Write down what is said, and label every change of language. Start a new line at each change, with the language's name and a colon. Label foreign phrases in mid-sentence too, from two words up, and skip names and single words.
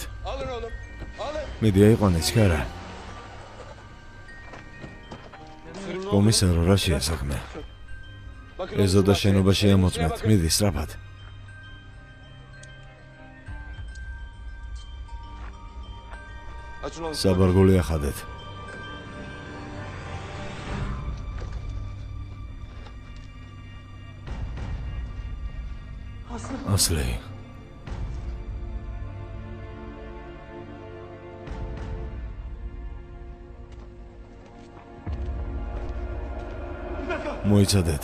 Turkish: Alın oğlum. Alın.
Georgian: მიდი აიყვანეთ, ჩქარა. კომისარო, რა შეასახმე? ეზო და შენობა შეამოწმეთ. მიდი, სწრაფად.
Turkish: Açın oğlum.
Georgian: საბარგული ახადეთ. ასლი. მოიცადეთ.